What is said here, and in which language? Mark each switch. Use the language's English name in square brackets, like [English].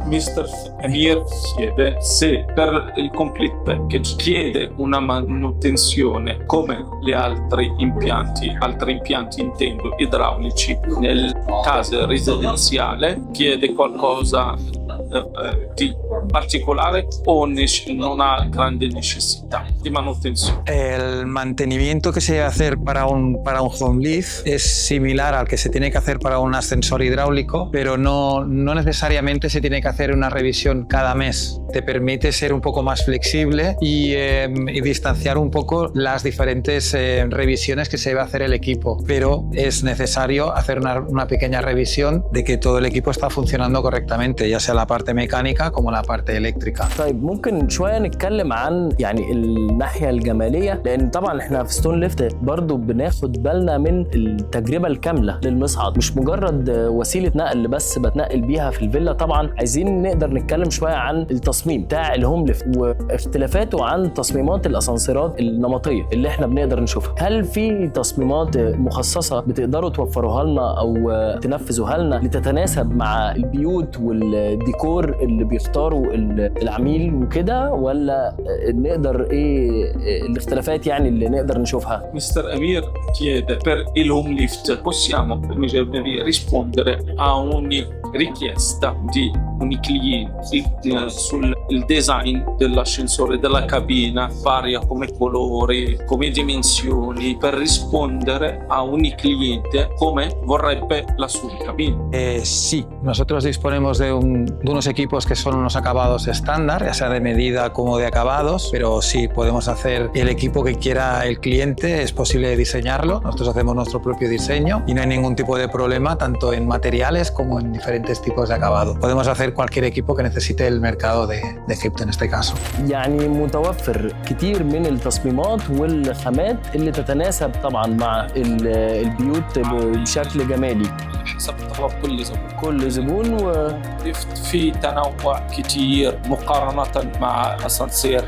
[Italian] Mister Amir chiede se per il complete package chiede una manutenzione come gli altri impianti intendo idraulici nel caso residenziale, chiede qualcosa di particolare o non ha grande necessità di manutenzione? [Spanish] El mantenimiento que se debe hacer para un home lift es similar al que se tiene que hacer para un ascensor hidráulico, pero no necesariamente se tiene que hacer una revisión cada mes. Te permite ser un poco más flexible y distanciar un poco las diferentes revisiones que se debe hacer el equipo, pero es necesario hacer una pequeña revisión de que todo el equipo está funcionando correctamente, ya sea la parte mecánica como la parte eléctrica. [Arabic] طيب ممكن شويه نتكلم عن يعني الناحيه الجماليه، لان طبعا احنا في ستون ليفت برضو بناخد بالنا من التجربه الكامله للمصعد، مش مجرد وسيله نقل بس بتنقل بيها في الفيلا. طبعا عايزين نقدر نتكلم شويه عن التصميم بتاع الهوم ليفت واختلافاته عن تصميمات الاسانسيرات النمطيه اللي احنا بنقدر نشوفها. هل في تصميمات مخصصه بتقدروا توفروها لنا او تنفذوها لنا لتتناسب مع البيوت والديكور اللي بيختاروا العميل وكده، ولا نقدر ايه الاختلافات يعني اللي نقدر نشوفها؟ [Italian] Mister Amir chiede per il home lift possiamo rispondere a ogni richiesta di ogni cliente sul design dell'ascensore, della cabina, varia come colori, come dimensioni, per rispondere a ogni cliente come vorrebbe la sua cabina. [Spanish] Sí, nosotros disponemos de unos equipos que son unos acabados estándar, ya sea de medida como de acabados, pero sí, podemos hacer el equipo que quiera el cliente, es posible diseñarlo, nosotros hacemos nuestro propio diseño y no hay ningún tipo de problema tanto en materiales como en diferentes tipos de acabado. Podemos hacer cualquier equipo que necesite el mercado de Egipto en este caso. [Arabic] يعني متوفر كتير من التصميمات والخامات اللي تتناسب طبعا مع البيوت بشكل جمالي حسب طلب كل زبون. ليفت في تنوع كتير مقارنة مع أسانسير